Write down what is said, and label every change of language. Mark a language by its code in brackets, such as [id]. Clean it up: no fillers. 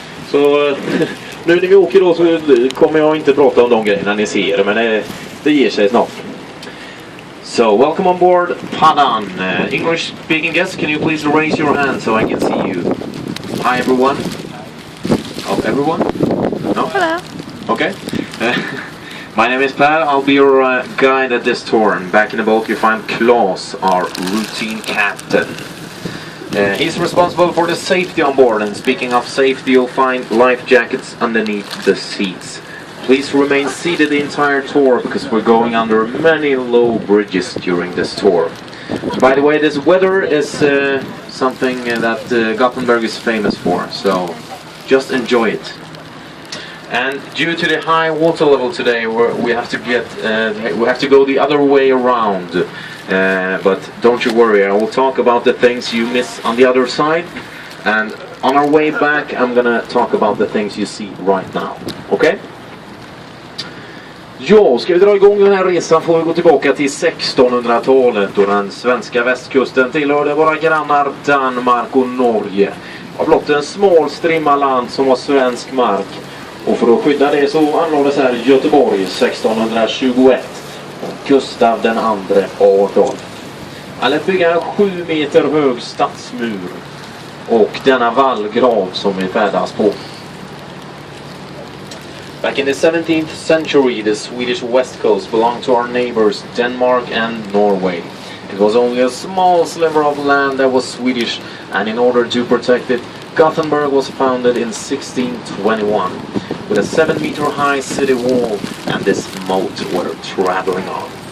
[sv] Så nu när vi åker då så kommer jag inte prata om de grejerna ni ser, men det ger sig snart. [en] So, welcome on board Paddan. English speaking guests, can you please raise your hand so I can see you? Hi everyone. Oh, everyone? No? Hello. Okay. My name is Per. I'll be your guide at this tour. And back in the boat you find Klaus, our routine captain. He's responsible for the safety on board, and speaking of safety, you'll find life jackets underneath the seats. Please remain seated the entire tour because we're going under many low bridges during this tour. By the way, this weather is something that Gothenburg is famous for, so just enjoy it. And due to the high water level today, we have to go the other way around. But don't you worry, I will talk about the things you miss on the other side, and on our way back I'm gonna talk about the things you see right now. Okay? [sv] Ja, ska vi dra igång den här resan får vi gå tillbaka till 1600-talet och den svenska västkusten tillhörde våra grannar Danmark och Norge. Det var blott en smal strimma land som var svensk mark, och för att skydda det så anlades här Göteborg 1621. Gustav den andre Adolf. Han lät bygga en 7 meter hög stadsmur och denna vallgrav som vi färdas på. [en] Back in the 17th century, the Swedish west coast belonged to our neighbors Denmark and Norway. It was only a small sliver of land that was Swedish, and in order to protect it, Gothenburg was founded in 1621 with a 7 meter high city wall and this moat we're traveling on.